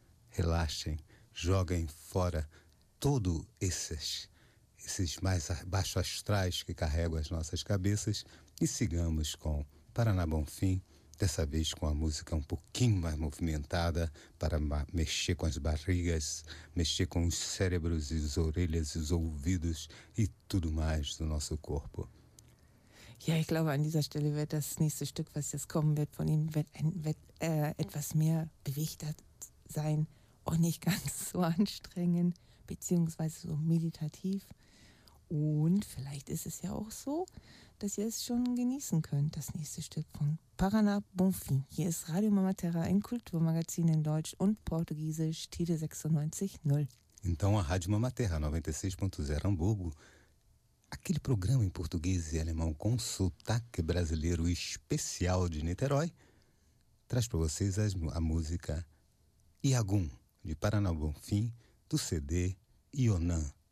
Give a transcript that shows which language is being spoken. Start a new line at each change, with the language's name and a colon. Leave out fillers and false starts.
Portuguese: Relaxem, joguem fora todos esses mais baixo astrais que carregam as nossas cabeças e sigamos com Paraná Bonfim, dessa vez com a música um pouquinho mais movimentada para mexer com as barrigas, mexer com os cérebros e as orelhas e os ouvidos e tudo mais do nosso corpo.
German: Ja, ich glaube, an dieser Stelle wird das nächste Stück, was jetzt kommen wird, von ihm etwas mehr bewegter sein. Auch nicht ganz so anstrengend, beziehungsweise so meditativ. Und vielleicht ist es ja auch so, dass ihr es schon genießen könnt, das nächste Stück von Paraná Bonfim. Hier ist Radio Mama Terra, ein Kulturmagazin in Deutsch und Portugiesisch, Tite 96.0.
Portuguese: Então, a Rádio Mama Terra 96.0 Hamburgo, aquele programa em português e alemão com sotaque brasileiro especial de Niterói, traz para vocês a música Iagum, de Paraná Bonfim, do CD Ionã.